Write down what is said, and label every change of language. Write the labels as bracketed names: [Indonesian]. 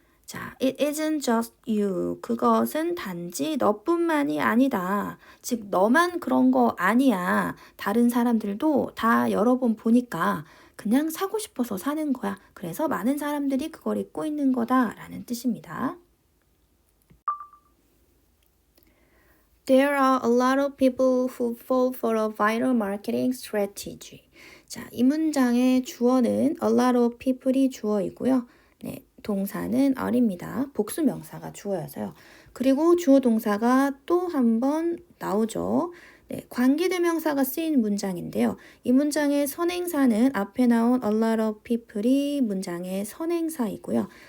[English] 자, it isn't just you. [Korean] 그것은 단지 너뿐만이 아니다. 즉, 너만 그런 거 아니야. 다른 사람들도 다 여러 번 보니까 그냥 사고 싶어서 사는 거야. 그래서 많은 사람들이 그걸 입고 있는 거다. 라는 뜻입니다. [English] There are a lot of people who fall for a viral marketing strategy. [Korean] 자, 이 문장의 주어는 a lot of people이 주어이고요. 네, 동사는 are입니다. 복수 명사가 주어여서요. 그리고 주어 동사가 또 한 번 나오죠. 네, 관계대명사가 쓰인 문장인데요. 이 문장의 선행사는 앞에 나온 a lot of people이 문장의 선행사이고요.